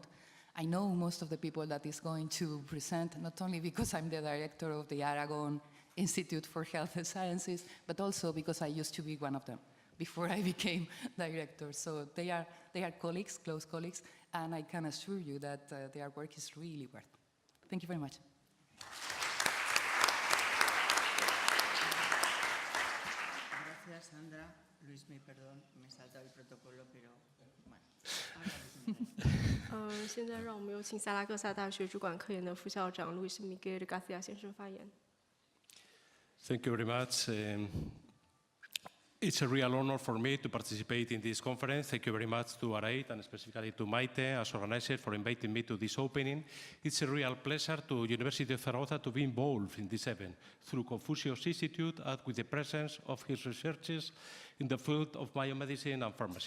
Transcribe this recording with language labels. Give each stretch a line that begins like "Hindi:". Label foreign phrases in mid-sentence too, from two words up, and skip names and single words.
English: I know most of the people that is going to present, not only because I'm the director of the Aragon Institute for Health Sciences, but also because I used to be one of them before I became director. So they are colleagues, close colleagues, and I can assure you that their work is really worth it. Thank you very much.
Spanish: Gracias, Sandra. Luis, perdón, me salta el protocolo, pero bueno.
Chinese: 现在让我们有请萨拉戈萨大学主管科研的副校长路易斯·米盖尔·加西亚先生发言。
English: Thank you very much. It's a real honor for me to participate in this conference. Thank you very much to Arahealth and specifically to Maite as organizer for inviting me to this opening. It's a real pleasure to University of Zaragoza to be involved in this event through Confucius Institute and with the presence of his researchers in the field of biomedicine and pharmacy.